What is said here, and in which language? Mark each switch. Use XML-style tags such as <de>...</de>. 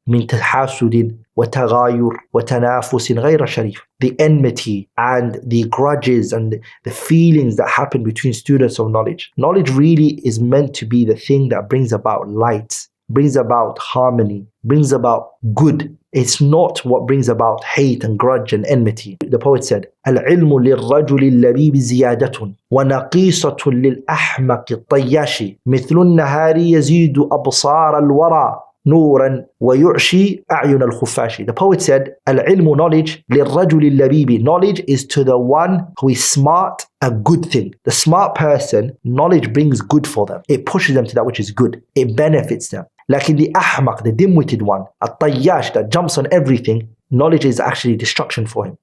<ar>من تحاسد وتغاير وتنافس غير شريف.</ar> <en>The enmity and the grudges and the feelings that happen between students of knowledge. Knowledge really is meant to be the thing that brings about light, brings about harmony, brings about good. It's not what brings about hate and grudge and enmity. The poet said,</en> <ar>العلم للرجل اللبيب زيادة ونقيصة للأحمق الطياش مثل النهار يزيد أبصار الورى نورا ويعشي أعين الخفاش.</ar> <en>The poet said, العلم, knowledge,</en> <ar>للرجل اللبيب.</ar> <en>Knowledge is to the one who is smart, a good thing. The smart person, knowledge brings good for them. It pushes them to that which is good. It benefits them. Like in the ahmaq, the dim-witted one, a tayyash that jumps on everything, knowledge is actually destruction for him.</en>